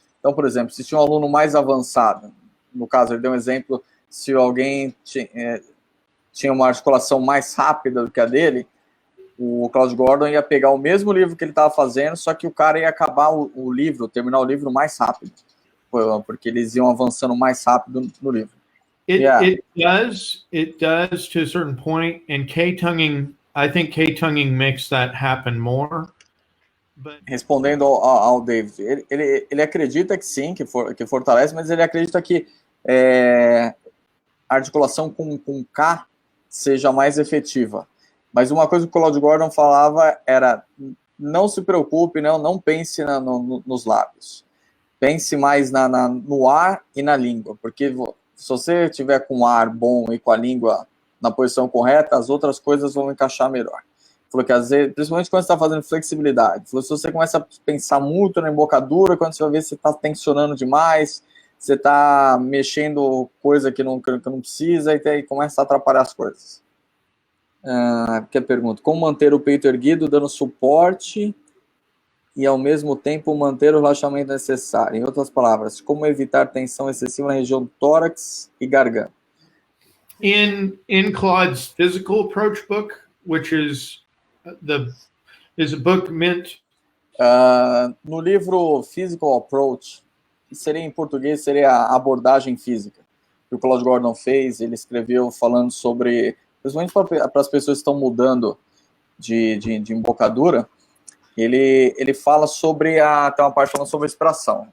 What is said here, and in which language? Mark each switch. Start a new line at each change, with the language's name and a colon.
Portuguese: Então, por exemplo, se tinha um aluno mais avançado, no caso, ele deu um exemplo, se alguém tinha uma articulação mais rápida do que a dele, o Claude Gordon ia pegar o mesmo livro que ele estava fazendo, só que o cara ia acabar terminar o livro mais rápido, porque eles iam avançando mais rápido no livro.
English: It does to a certain point, and K-tonguing, I think K-tonguing makes that happen more. But...
Portuguese: Respondendo ao David, ele acredita que sim, que fortalece, mas ele acredita que a articulação com K seja mais efetiva. Mas uma coisa que o Claude Gordon falava era: não se preocupe, não pense nos lábios. Pense mais no ar e na língua, porque se você tiver com o ar bom e com a língua na posição correta, as outras coisas vão encaixar melhor. Falou que às vezes, principalmente quando você está fazendo flexibilidade, falou, se você começa a pensar muito na embocadura, quando você vai ver, você está tensionando demais, você está mexendo coisa que não precisa, e aí começa a atrapalhar as coisas. Que pergunta: como manter o peito erguido, dando suporte e ao mesmo tempo manter o relaxamento necessário? Em outras palavras, como evitar tensão excessiva na região do tórax e garganta?
English: In Claude's physical approach book, which is a book meant...
Portuguese: no livro Physical Approach, que seria em português, seria a abordagem física, que o Claude Gordon fez, ele escreveu falando sobre, principalmente para as pessoas que estão mudando de embocadura, ele fala sobre tem uma parte falando sobre a expiração.